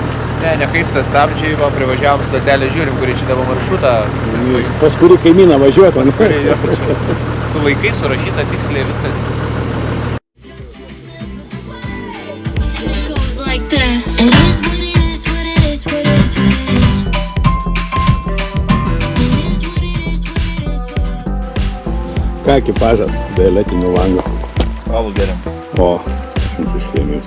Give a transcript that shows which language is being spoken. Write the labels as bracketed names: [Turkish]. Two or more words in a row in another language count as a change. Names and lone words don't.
[Lithuanian] Ne, nekaista stabdžiai, va, privažiavom stotelę, žiūrim, kurį čia dabar maršrutą. Pas kurį kaimyną važiuotų. Pas kurį jo čia. Su laikais surašyta tiksliai viskas. [English] It goes like this. It is what it is, what it is, what it is, what it is. It is what it is, what it is, what it is. [Lithuanian] Ką ekipažas, violetinių langų. Alų geriam. O, aš jums išsiėmiausi.